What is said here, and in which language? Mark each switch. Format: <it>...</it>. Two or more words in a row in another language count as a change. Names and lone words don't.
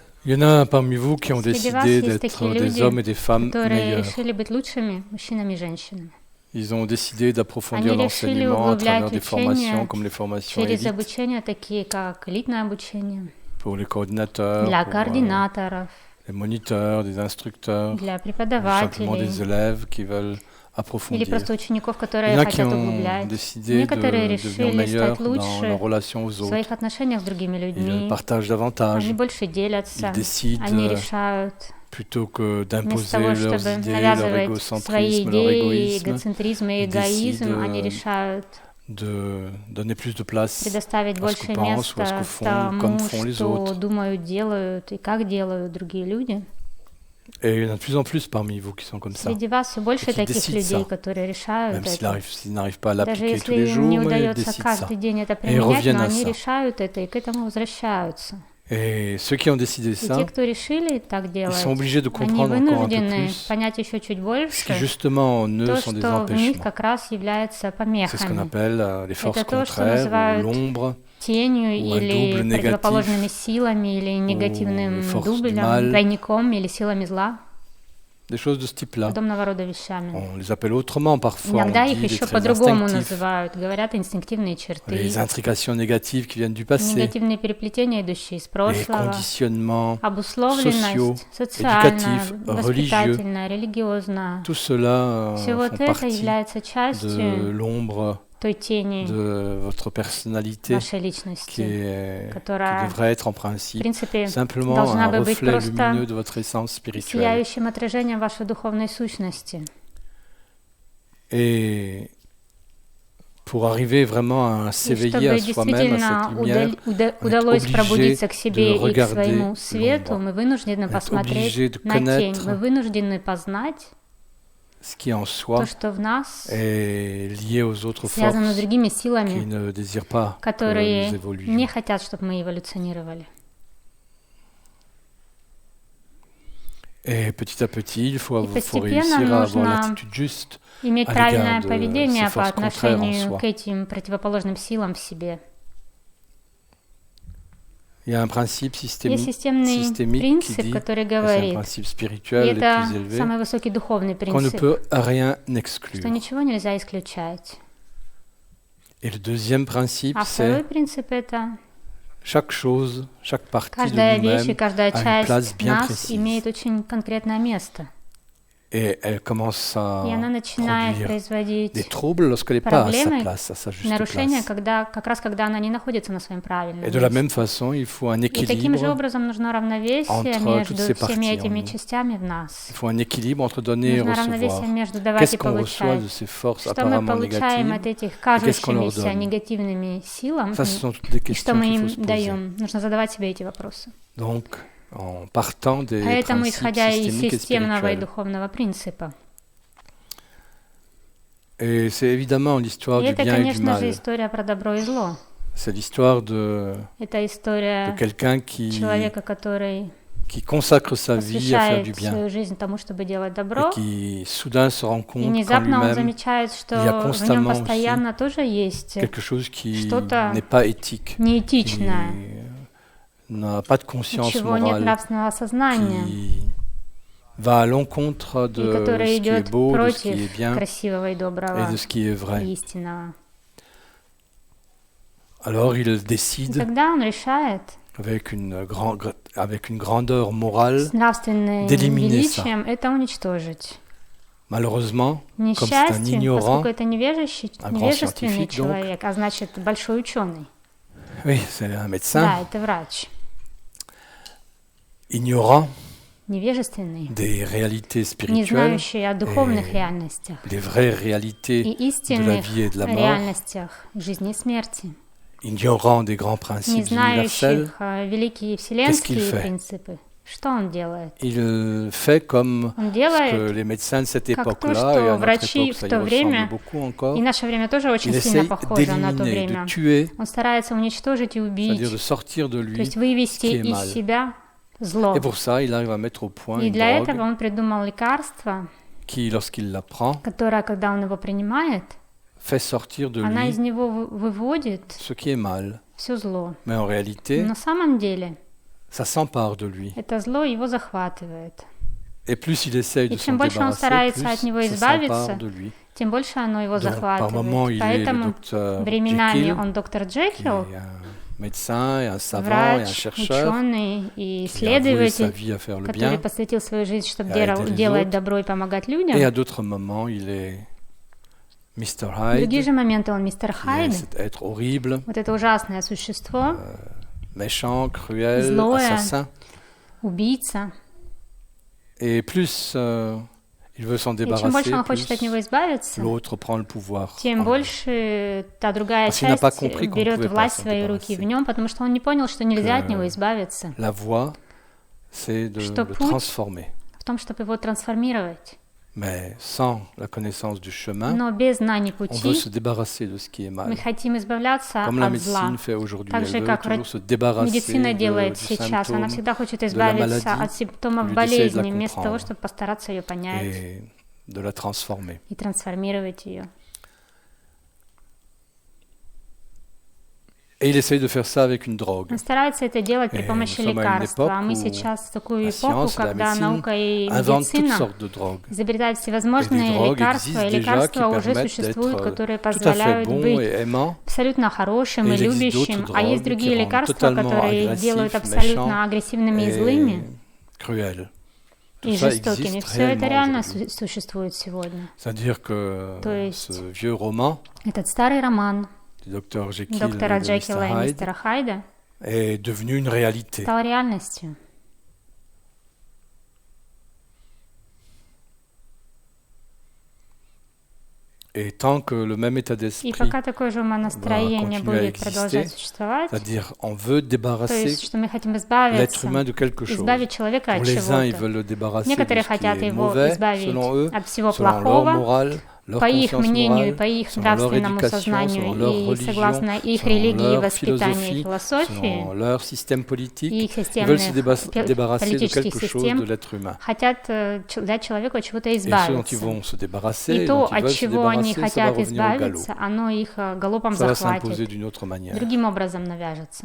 <fr>Il y en a parmi vous qui ont</fr> <ru>Среди вас</ru> <fr>décidé</fr> <ru>есть</ru> <fr>d'être</fr> <ru>такие</ru> <fr>des</fr> <ru>люди,</ru> <fr>hommes et des femmes</fr> <ru>которые</ru> <fr>meilleurs.</fr> <ru>решили быть лучшими мужчинами и женщинами.</ru> <fr>Ils ont décidé d'approfondir</fr> <ru>Они решили</ru> <fr>l'enseignement à travers</fr> <ru>углублять</ru> <fr>des formations</fr> <ru>учение</ru> <fr>comme les formations</fr> <ru>через</ru> <fr>élites</fr> <ru>обучение, такие как элитное обучение,</ru> <fr>pour les coordinateurs,</fr> <ru>для</ru> <fr>pour</fr> <ru>координаторов,</ru> <fr>les moniteurs, des instructeurs,</fr> <ru>для</ru> <fr>ou simplement</fr> <ru>преподавателей</ru> <fr>des élèves qui veulent</fr> <ru>или</ru> <fr>approfondir.</fr> <ru>просто учеников,</ru> <fr>Il y</fr> <ru>которые</ru> <fr>en a qui</fr> <ru>хотят</ru> <fr>ont</fr> <ru>углублять.</ru> <fr>décidé</fr> <ru>Некоторые</ru> <fr>de devenir</fr> <ru>решили</ru> <fr>meilleurs</fr> <ru>стать</ru> <fr>dans leur</fr> <ru>лучше</ru> <fr>relation aux</fr> <ru>в</ru> <fr>autres.</fr> <ru>своих отношениях с другими</ru> <fr>Ils</fr> <ru>людьми.</ru> <fr>partagent davantage.</fr> <ru>Они больше</ru> <fr>Ils</fr> <ru>делятся,</ru> <fr>décident</fr> <ru>они решают.</ru> <fr>plutôt que</fr> <ru>Вместо</ru> <fr>d'imposer</fr> <ru>того,</ru> <fr>leurs</fr> <ru>чтобы</ru> <fr>idées, leur</fr> <ru>навязывать свои</ru> <fr>égocentrisme, leur</fr> <ru>идеи,</ru> <fr>égoïsme,</fr> <ru>эгоцентризм и</ru> <fr>ils</fr> <ru>эгоизм, они</ru> <fr>décident</fr> <ru>решают</ru> <fr>de donner plus de place</fr> <ru>предоставить</ru> <fr>à ce que</fr> <ru>больше</ru> <fr>pensent ou à ce que</fr> <ru>места</ru> <fr>font, comme</fr> <ru>тому,</ru> <fr>font les</fr> <ru>что</ru> <fr>autres.</fr> <ru>думают, делают и как делают другие люди.</ru> <fr>Et il y en a de plus en plus parmi vous qui sont comme ça.</fr> <ru>Среди вас все больше</ru> <fr>qui</fr> <ru>таких</ru> <fr>décident</fr> <ru>людей,</ru> <fr>ça.</fr> <ru>которые решают</ru> <fr>Même</fr> <ru>это.</ru> <fr>s'ils n'arrivent pas à</fr> <ru>Даже</ru> <fr>l'appliquer tous les</fr> <ru>если им не</ru> <fr>jours, mais ils</fr> <ru>удается</ru> <fr>décident ça.</fr> <ru>каждый день это</ru> <fr>Et ils</fr> <ru>применять,</ru> <fr>reviennent</fr> <ru>но</ru> <fr>à</fr> <ru>они</ru> <fr>ça.</fr> <ru>решают это и к этому возвращаются.</ru> <fr>Et ceux qui ont décidé</fr> <ru>И те,</ru> <fr>ça,</fr> <ru>кто решили так</ru> <fr>ils</fr> <ru>делать,</ru> <fr>sont obligés de</fr> <ru>они</ru> <fr>comprendre encore un peu</fr> <ru>вынуждены</ru> <fr>plus</fr> <ru>понять еще чуть</ru> <fr>ce qui</fr> <ru>больше</ru> <fr>justement en eux</fr> <ru>то,</ru> <fr>sont des</fr> <ru>что в них</ru> <fr>empêchements.</fr> <ru>как раз является</ru> <fr>C'est ce qu'on</fr> <ru>помехами,</ru> <fr>appelle les forces</fr> <ru>Это то, что</ru> <fr>contraires, ou</fr> <ru>называют</ru> <fr>l'ombre,</fr> <ru>тенью</ru> <fr>ou un</fr> <ru>или</ru> <fr>double</fr> <ru>противоположными</ru> <fr>négatif,</fr> <ru>силами, или негативным</ru> <fr>les forces du</fr> <ru>дублем,</ru> <fr>mal.</fr> <ru>двойником или силами зла,</ru> <fr>des choses de ce type-là.</fr> <ru>подобного рода вещами.</ru> <fr>On les appelle autrement parfois,</fr> <ru>Иногда</ru> <fr>on</fr> <ru>их</ru> <fr>dit des</fr> <ru>еще</ru> <fr>traits</fr> <ru>по-другому</ru> <fr>instinctifs,</fr> <ru>называют, говорят инстинктивные черты,</ru> <fr>les intrications négatives qui viennent du passé,</fr> <ru>негативные переплетения, идущие из</ru> <fr>les</fr> <ru>прошлого,</ru> <fr>conditionnements sociaux,</fr> <ru>обусловленность социальная,</ru> <fr>éducatifs,</fr> <ru>воспитательная, религиозная.</ru> <fr>tout cela</fr> <ru>Все</ru> <fr>font</fr> <ru>вот это</ru> <fr>partie</fr> <ru>является</ru> <fr>de</fr> <ru>частью</ru> <fr>l'ombre</fr> <ru>той тени</ru> <fr>de votre personnalité</fr> <ru>вашей</ru> <fr>qui</fr> <ru>личности,</ru> <fr>qui devrait être en</fr> <ru>в</ru> <fr>principe</fr> <ru>принципе,</ru> <fr>simplement</fr> <ru>должна</ru> <fr>un</fr> <ru>бы быть</ru> <fr>reflet</fr> <ru>просто</ru> <fr>lumineux de votre essence spirituelle.</fr> <ru>сияющим отражением вашей духовной сущности.</ru> <fr>Et pour arriver vraiment à</fr> <ru>И</ru> <fr>s'éveiller à</fr> <ru>чтобы</ru> <fr>soi-même, à</fr> <ru>действительно</ru> <fr>cette lumière,</fr> <ru>удалось</ru> <fr>obligé</fr> <ru>пробудиться к</ru> <fr>de</fr> <ru>себе и к</ru> <fr>regarder</fr> <ru>своему свету,</ru> <fr>l'ombre.</fr> <ru>мы вынуждены</ru> <fr>On est</fr> <ru>посмотреть</ru> <fr>obligé de</fr> <ru>на тень,</ru> <fr>connaître</fr> <ru>мы вынуждены познать</ru> <fr>ce qui en</fr> <ru>то,</ru> <fr>soi</fr> <ru>что в нас</ru> <fr>est lié aux autres</fr> <ru>связано с</ru> <fr>forces</fr> <ru>другими</ru> <fr>qui</fr> <ru>силами,</ru> <fr>ne désirent pas que</fr> <ru>которые</ru> <fr>nous</fr> <ru>не</ru> <fr>évoluions.</fr> <ru>хотят, чтобы мы эволюционировали.</ru> <fr>Et petit à petit, il faut</fr> <ru>постепенно</ru> <fr>réussir à avoir</fr> <ru>нужно</ru> <fr>l'attitude juste</fr> <ru>Иметь</ru> <fr>à</fr> <ru>правильное</ru> <fr>l'égard de</fr> <ru>поведение</ru> <fr>ces</fr> <ru>по</ru> <fr>forces contraires en</fr> <ru>отношению</ru> <fr>soi.</fr> <ru>к этим противоположным силам в себе.</ru> <fr>Il y a un principe</fr> <ru>Есть</ru> <fr>systémique</fr> <ru>системный</ru> <fr>qui</fr> <ru>принцип,</ru> <fr>dit,</fr> <ru>который</ru> <fr>et c'est un</fr> <ru>говорит,</ru> <fr>principe</fr> <ru>и</ru> <fr>spirituel le</fr> <ru>это</ru> <fr>plus élevé,</fr> <ru>самый высокий духовный</ru> <fr>qu'on ne</fr> <ru>принцип,</ru> <fr>peut rien</fr> <ru>что</ru> <fr>exclure.</fr> <ru>ничего нельзя исключать.</ru> <fr>Et le deuxième principe,</fr> <ru>А второй</ru> <fr>c'est</fr> <ru>принцип — это</ru> <fr>chaque chose, chaque partie de</fr> <ru>каждая вещь и</ru> <fr>nous-mêmes</fr> <ru>каждая</ru> <fr>a une place</fr> <ru>часть</ru> <fr>bien</fr> <ru>нас</ru> <fr>précise.</fr> <ru>имеет очень конкретное место.</ru> <fr>Et elle commence à</fr> <ru>И она начинает</ru> <fr>produire des</fr> <ru>производить</ru> <fr>troubles lorsqu'elle n'est pas à sa</fr> <ru>проблемы,</ru> <fr>place, à sa juste</fr> <ru>нарушения,</ru> <fr>place.</fr> <ru>как раз когда она не находится на своем правильном</ru> <fr>Et de la</fr> <ru>месте.</ru> <fr>même façon, il faut un</fr> <ru>И таким же</ru> <fr>équilibre.</fr> <ru>образом нужно равновесие</ru> <fr>entre</fr> <ru>между</ru> <fr>toutes ces</fr> <ru>всеми</ru> <fr>parties en</fr> <ru>этими</ru> <fr>nous.</fr> <ru>частями в нас.</ru> <fr>Il faut un équilibre entre donner et</fr> <ru>Нужно равновесие</ru> <fr>recevoir.</fr> <ru>между давать</ru> <fr>Qu'est-ce</fr> <ru>и</ru> <fr>qu'on reçoit</fr> <ru>получать.</ru> <fr>de ces forces</fr> <ru>Что мы</ru> <fr>apparemment</fr> <ru>получаем</ru> <fr>négatives</fr> <ru>от этих</ru> <fr>qu'est-ce qu'on leur</fr> <ru>кажущимися</ru> <fr>donne?</fr> <ru>негативными силам,</ru> <fr>Ça, ce sont toutes des</fr> <ru>и что</ru> <fr>questions</fr> <ru>мы</ru> <fr>qu'il faut</fr> <ru>им</ru> <fr>se poser.</fr> <ru>даем. Нужно задавать себе эти вопросы.</ru> <fr>Donc, en partant des</fr> <ru>Поэтому,</ru> <fr>principes</fr> <ru>исходя из</ru> <fr>systémiques et</fr> <ru>системного и</ru> <fr>spirituels.</fr> <ru>духовного принципа.</ru> <fr>Et c'est évidemment l'histoire</fr> <ru>И</ru> <fr>du</fr> <ru>это,</ru> <fr>bien et du</fr> <ru>конечно же,</ru> <fr>mal.</fr> <ru>история про добро и зло.</ru> <fr>C'est l'histoire de</fr> <ru>Это история</ru> <fr>quelqu'un qui</fr> <ru>человека, который</ru> <fr>consacre sa vie à faire du</fr> <ru>посвящает</ru> <fr>bien</fr> <ru>свою жизнь тому, чтобы делать</ru> <fr>et</fr> <ru>добро,</ru> <fr>qui soudain se rend</fr> <ru>и</ru> <fr>compte qu'en</fr> <ru>внезапно он</ru> <fr>lui-même,</fr> <ru>замечает, что</ru> <fr>il y a</fr> <ru>в нем</ru> <fr>constamment</fr> <ru>постоянно тоже есть</ru> <fr>quelque chose qui</fr> <ru>что-то</ru> <fr>n'est pas éthique, qui</fr> <ru>неэтичное,</ru> <fr>n'a pas de conscience</fr> <ru>чего нет</ru> <fr>morale,</fr> <ru>нравственного сознания,</ru> <fr>qui va à l'encontre</fr> <ru>и</ru> <fr>de</fr> <ru>которое</ru> <fr>ce qui est</fr> <ru>идет</ru> <fr>beau, de ce qui est</fr> <ru>против</ru> <fr>bien</fr> <ru>красивого и</ru> <fr>et</fr> <ru>доброго</ru> <fr>de ce qui est</fr> <ru>и</ru> <fr>vrai.</fr> <ru>истинного.</ru> <fr>Alors il</fr> <ru>И</ru> <fr>décide</fr> <ru>тогда он решает</ru> <fr>avec une grandeur morale,</fr> <ru>с нравственным</ru> <fr>d'éliminer</fr> <ru>величием это уничтожить.</ru> <fr>malheureusement,</fr> <ru>К</ru> <fr>comme c'est un</fr> <ru>несчастью,</ru> <fr>ignorant,</fr> <ru>поскольку это</ru> <fr>un grand</fr> <ru>невежественный</ru> <fr>scientifique, donc.</fr> <ru>человек, а значит большой ученый.</ru> <fr>oui, c'est un médecin,</fr> <ru>Да, это врач.</ru> <fr>ignorant</fr> <ru>Невежественный,</ru> <fr>des réalités</fr> <ru>не</ru> <fr>spirituelles,</fr> <ru>знающий о духовных</ru> <fr>et</fr> <ru>реальностях</ru> <fr>les vraies</fr> <ru>и</ru> <fr>réalités de la</fr> <ru>истинных</ru> <fr>vie et de la mort,</fr> <ru>реальностях жизни и смерти,</ru> <fr>ignorant des grands</fr> <ru>не</ru> <fr>principes universels,</fr> <ru>знающих великие вселенские</ru> <fr>fait?</fr> <ru>принципы. Что он делает?</ru> <fr>il fait comme</fr> <ru>Он</ru> <fr>ce</fr> <ru>делает,</ru> <fr>que les médecins de cette</fr> <ru>как то,</ru> <fr>époque-là,</fr> <ru>что</ru> <fr>et à notre</fr> <ru>врачи</ru> <fr>époque,</fr> <ru>в</ru> <fr>ça y</fr> <ru>то</ru> <fr>ressemble</fr> <ru>время,</ru> <fr>beaucoup encore,</fr> <ru>и наше время тоже очень</ru> <fr>il</fr> <ru>сильно</ru> <fr>essaye</fr> <ru>похоже на то</ru> <fr>d'éliminer,</fr> <ru>время.</ru> <fr>de tuer,</fr> <ru>Он старается уничтожить и убить,</ru> <fr>c'est-à-dire de sortir de</fr> <ru>то</ru> <fr>lui,</fr> <ru>есть вывести</ru> <fr>ce qui est</fr> <ru>из</ru> <fr>mal.</fr> <ru>себя зло.</ru> <fr>Et pour ça, il arrive à mettre au point</fr> <ru>И</ru> <fr>une</fr> <ru>для</ru> <fr>drogue</fr> <ru>этого он придумал лекарство,</ru> <fr>qui, lorsqu'il la prend,</fr> <ru>которое, когда он его принимает,</ru> <fr>fait sortir de</fr> <ru>она</ru> <fr>lui</fr> <ru>из него выводит</ru> <fr>ce qui est mal.</fr> <ru>все зло.</ru> <fr>Mais en réalité,</fr> <ru>На самом деле</ru> <fr>ça s'empare de lui.</fr> <ru>это зло его захватывает.</ru> <fr>Et plus il essaye de</fr> <ru>И</ru> <fr>s'en</fr> <ru>чем больше он</ru> <fr>débarrasser,</fr> <ru>старается</ru> <fr>plus</fr> <ru>от него</ru> <fr>ça</fr> <ru>избавиться,</ru> <fr>s'empare de lui.</fr> <ru>тем больше оно его</ru> <fr>Donc, par moments,</fr> <ru>захватывает.</ru> <fr>il est le</fr> <ru>Поэтому</ru> <fr>docteur временами Jekyll,</fr> <ru>он доктор</ru> <fr>qui est</fr> <ru>Джекил,</ru> <fr>un médecin et un savant et un</fr> <ru>врач,</ru> <fr>chercheur</fr> <ru>ученый и</ru> <fr>qui a voué sa</fr> <ru>исследователь,</ru> <fr>vie à faire le</fr> <ru>который</ru> <fr>bien.</fr> <ru>посвятил свою жизнь, чтобы</ru> <fr>et à aider les</fr> <ru>делать</ru> <fr>autres.</fr> <ru>добро и помогать</ru> <fr>Et</fr> <ru>людям.</ru> <fr>à d'autres moments, il est Mr.</fr> <ru>В другие</ru> <fr>Hyde,</fr> <ru>же моменты он мистер</ru> <fr>qui est</fr> <ru>Хайд,</ru> <fr>cet être horrible,</fr> <ru>вот это ужасное существо,</ru> <fr>méchant, cruel,</fr> <ru>Злое.</ru> <fr>assassin.</fr> <ru>убийца.</ru> <fr>Et plus il veut s'en</fr> <ru>И чем</ru> <fr>débarrасser,</fr> <ru>больше он</ru> <fr>plus</fr> <ru>хочет от него избавиться,</ru> <fr>l'autre prend le pouvoir.</fr> <ru>тем</ru> <fr>en lui.</fr> <ru>больше та другая</ru> <fr>Parce qu'il n'a pas</fr> <ru>часть</ru> <fr>compris qu'on</fr> <ru>берет</ru> <fr>pouvait pas</fr> <ru>власть в</ru> <fr>s'en</fr> <ru>свои руки</ru> <fr>débarrasser.</fr> <ru>в нем, потому что он не понял, что нельзя от</ru> <fr>Que</fr> <ru>него избавиться,</ru> <fr>La voie, c'est de</fr> <ru>Что</ru> <fr>le</fr> <ru>путь</ru> <fr>transformer.</fr> <ru>в том, чтобы его трансформировать.</ru> <fr>Mais sans la connaissance du chemin,</fr> <ru>Но без знаний</ru> <fr>on veut</fr> <ru>пути</ru> <fr>se débarrasser de ce qui est</fr> <ru>мы</ru> <fr>mal.</fr> <ru>хотим избавляться</ru> <fr>Comme la</fr> <ru>от зла.</ru> <fr>médecine fait aujourd'hui,</fr> <ru>Так</ru> <fr>elle</fr> <ru>же,</ru> <fr>veut</fr> <ru>как</ru> <fr>toujours se débarrasser</fr> <ru>медицина делает</ru> <fr>du</fr> <ru>сейчас. Она</ru> <fr>symptôme</fr> <ru>всегда хочет</ru> <fr>la</fr> <ru>избавиться</ru> <fr>maladie,</fr> <ru>от симптомов</ru> <fr>au lieu d'essayer de la</fr> <ru>болезни, вместо того,</ru> <fr>comprendre.</fr> <ru>чтобы постараться ее понять</ru> <fr>et de la transformer.</fr> <ru>и трансформировать ее.</ru> <fr>Et il essaye de faire ça avec une drogue.</fr> <ru>Он старается это делать при</ru> <fr>Et</fr> <ru>помощи</ru> <fr>nous sommes à une</fr> <ru>лекарства. А мы</ru> <fr>époque où</fr> <ru>сейчас в такую</ru> <fr>la</fr> <ru>эпоху,</ru> <fr>science et la</fr> <ru>когда</ru> <fr>médecine</fr> <ru>наука и</ru> <fr>Invente toutes</fr> <ru>медицина</ru> <fr>sortes de drogues.</fr> <ru>изобретают</ru> <fr>Et des</fr> <ru>всевозможные</ru> <fr>drogues</fr> <ru>лекарства,</ru> <fr>existent</fr> <ru>и</ru> <fr>déjà qui</fr> <ru>лекарства уже</ru> <fr>permettent</fr> <ru>существуют,</ru> <fr>d'être</fr> <ru>которые</ru> <fr>tout à fait</fr> <ru>позволяют</ru> <fr>bons</fr> <ru>быть</ru> <fr>et aimants.</fr> <ru>абсолютно хорошим</ru> <fr>Et</fr> <ru>и</ru> <fr>il existe</fr> <ru>любящим,</ru> <fr>d'autres</fr> <ru>а есть</ru> <fr>drogues</fr> <ru>другие</ru> <fr>qui rendent</fr> <ru>лекарства,</ru> <fr>totalement</fr> <ru>которые</ru> <fr>agressifs,</fr> <ru>делают абсолютно</ru> <fr>méchants</fr> <ru>агрессивными и</ru> <fr>et</fr> <ru>злыми</ru> <fr>cruels.</fr> <ru>и</ru> <fr>Tout ça</fr> <ru>жестокими.</ru> <fr>existe</fr> <ru>Все это</ru> <fr>réellement</fr> <ru>реально</ru> <fr>aujourd'hui.</fr> <ru>существует сегодня.</ru> <fr>C'est-à-dire que</fr> <ru>То есть</ru> <fr>ce vieux roman</fr> <ru>этот старый роман</ru> <fr>du docteur Jekyll et</fr> <ru>доктора</ru> <fr>de</fr> <ru>Джекила и</ru> <fr>Mr. Hyde</fr> <ru>мистера Хайда</ru> <fr>est devenu une réalité.</fr> <ru>стал реальностью.</ru> <fr>Et tant que le même état</fr> <ru>И</ru> <fr>d'esprit,</fr> <ru>пока такое же умонастроение</ru> <fr>continuer à</fr> <ru>будет продолжать</ru> <fr>exister,</fr> <ru>существовать,</ru> <fr>c'est-à-dire on veut</fr> <ru>то</ru> <fr>débarrasser</fr> <ru>есть, что мы хотим</ru> <fr>l'être</fr> <ru>избавиться,</ru> <fr>humain de quelque chose.</fr> <ru>избавить человека</ru> <fr>Pour</fr> <ru>от</ru> <fr>les uns, ils</fr> <ru>чего-то.</ru> <fr>veulent le débarrasser de</fr> <ru>Некоторые</ru> <fr>ce qui</fr> <ru>хотят</ru> <fr>est</fr> <ru>его</ru> <fr>mauvais,</fr> <ru>избавить</ru> <fr>selon eux,</fr> <ru>от всего</ru> <fr>selon leur</fr> <ru>плохого,</ru> <fr>morale, leur</fr> <ru>по их</ru> <fr>conscience</fr> <ru>мнению и</ru> <fr>morale,</fr> <ru>по их</ru> <fr>selon leur</fr> <ru>нравственному</ru> <fr>éducation, selon</fr> <ru>сознанию</ru> <fr>leur</fr> <ru>и</ru> <fr>religion,</fr> <ru>согласно их</ru> <fr>selon</fr> <ru>религии,</ru> <fr>leur</fr> <ru>воспитанию и</ru> <fr>philosophie,</fr> <ru>философии,</ru> <fr>selon leur système politique.</fr> <ru>и их</ru> <fr>Ils veulent se</fr> <ru>системных</ru> <fr>débarrasser de</fr> <ru>политических</ru> <fr>quelque chose de</fr> <ru>систем,</ru> <fr>l'être humain.</fr> <ru>хотят дать человеку от чего-то</ru> <fr>Et ce dont ils</fr> <ru>избавиться.</ru> <fr>vont se débarrasser,</fr> <ru>И</ru> <fr>et</fr> <ru>то,</ru> <fr>dont ils</fr> <ru>от</ru> <fr>veulent se</fr> <ru>чего они</ru> <fr>débarrasser, ça va</fr> <ru>хотят</ru> <fr>revenir au galop.</fr> <ru>избавиться, оно их галопом</ru> <fr>Ça va s'imposer</fr> <ru>захватит,</ru> <fr>d'une autre manière.</fr> <ru>другим образом навяжется.</ru>